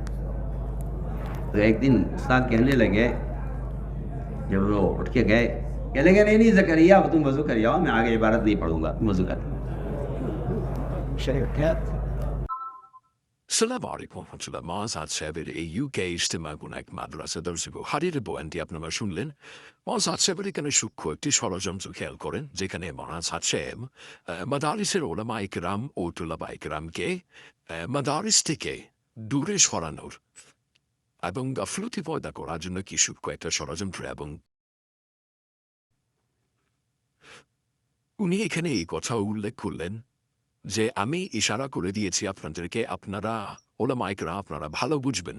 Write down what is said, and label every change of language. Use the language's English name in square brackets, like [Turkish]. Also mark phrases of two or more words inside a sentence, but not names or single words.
[Urdu] تو ایک دن استاد کہنے لگے، جب وہ اٹھ کے گئے، کہنے لگے نہیں زکریا تم وضو کر جاؤ، میں آگے عبارت نہیں پڑھوں گا، وضو کر. [Arabic] السلام علیکم ورحمۃ اللہ. [Bangla] معذات صاحবের এই ইউকে ইজতেমা কোন এক মাদ্রাসা দর্শক হারিয়ে বয়ানটি আপনারা শুনলেন. معذات صاحবের এখানে সূক্ষ্ম একটি ষড়যন্ত্র খেয়াল করেন, যেখানে معذات সাহেব মাদারিসের ওলামা ইকরাম ও তুলাবা ইকরামকে মাদারিস থেকে দূরে সরানোর এবং গাফলতি পয়দা করার জন্য কি সূক্ষ্ম একটা ষড়যন্ত্র, এবং উনি এখানে এই কথা উল্লেখ করলেন যে আমি ইশারা করে দিয়েছি আপনাদেরকে, আপনারা ওলামা ইকরাম আপনারা ভালো বুঝবেন.